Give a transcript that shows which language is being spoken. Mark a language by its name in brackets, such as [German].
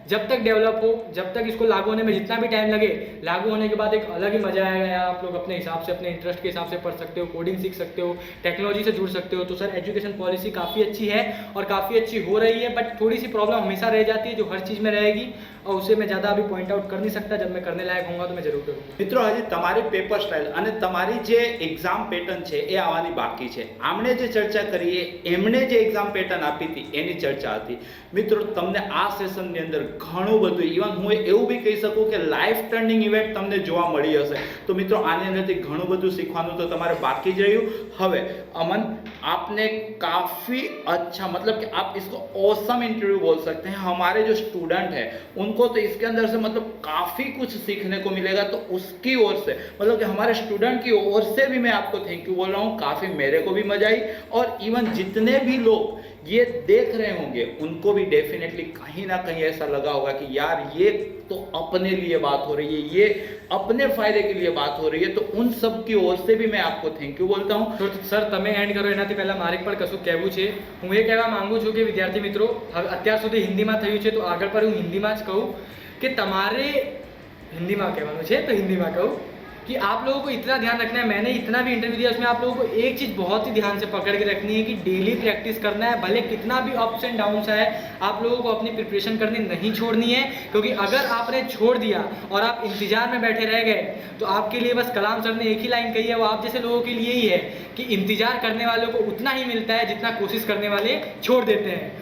[Hindi] जब तक डेवलप हो, जब तक इसको लागू होने में जितना भी टाइम लगे, लागू होने के बाद एक अलग ही मजा आएगा यार। आप लोग अपने हिसाब से, अपने इंटरेस्ट के हिसाब से पढ़ सकते हो, कोडिंग सीख सकते हो, टेक्नोलॉजी से जुड़ सकते हो। तो सर एजुकेशन पॉलिसी काफ़ी अच्छी है और काफ़ी अच्छी हो रही है, बट थोड़ी सी प्रॉब्लम हमेशा रह जाती है जो हर चीज़ में रहेगी, और उसे मैं ज़्यादा अभी पॉइंट आउट कर नहीं सकता। जब मैं करने लायक होऊंगा तो मैं जरूर करूँगा। [Gujarati] મિત્રો હજી તમારી પેપર સ્ટાઇલ અને તમારી જે એક્ઝામ પેટર્ન છે એ આવવાની બાકી છે। આમણે જે ચર્ચા કરી એમણે જે એક્ઝામ પેટર્ન આપી હતી એની ચર્ચા હતી। મિત્રો તમને આ સેશનની અંદર ઘણું બધું, ઇવન હું એવું બી કહી શકું કે લાઈફ ટર્નિંગ ઇવેન્ટ તમને જોવા મળી હશે। તો મિત્રો આની અંદરથી ઘણું બધું શીખવાનું તો તમારે બાકી જ રહ્યું। હવે [Hindi] અમન आपने काफ़ी अच्छा, मतलब कि आप इसको ऑसम इंटरव्यू बोल सकते हैं। हमारे जो स्टूडेंट है उनको तो इसके अंदर से मतलब काफ़ी कुछ सीखने को मिलेगा। तो उसकी ओर से, मतलब कि हमारे स्टूडेंट की ओर से भी मैं आपको थैंक यू बोल रहा हूँ। काफ़ी मेरे को भी मजा आई, और इवन जितने भी लोग ये देख रहे होंगे उनको भी डेफिनेटली कहीं ना कहीं ऐसा लगा होगा कि यार ये तो अपने लिए बात हो रही है, ये अपने फायदे के लिए बात हो रही है। तो उन सब की ओर से भी मैं आपको थैंक यू बोलता हूँ। तो सर [Gujarati] તમે એન્ડ કરો એનાથી પહેલા મારે પણ કશું કહેવું છે। હું એ કહેવા માંગુ છું કે વિદ્યાર્થી મિત્રો, હવે અત્યાર સુધી હિન્દીમાં થયું છે તો આગળ પર હું હિન્દીમાં જ કહું કે તમારે हिंदीમાં કહેવાનું છે તો हिंदीમાં કહું [Hindi] कि आप लोगों को इतना ध्यान रखना है। मैंने इतना भी इंटरव्यू दिया, उसमें आप लोगों को एक चीज़ बहुत ही ध्यान से पकड़ के रखनी है कि डेली प्रैक्टिस करना है। भले कितना भी अप्स एंड डाउन्स आए, आप लोगों को अपनी प्रिपरेशन करनी नहीं छोड़नी है, क्योंकि अगर आपने छोड़ दिया और आप इंतजार में बैठे रह गए तो आपके लिए बस कलाम सर ने एक ही लाइन कही है, वो आप जैसे लोगों के लिए ही है कि इंतजार करने वालों को उतना ही मिलता है जितना कोशिश करने वाले छोड़ देते हैं।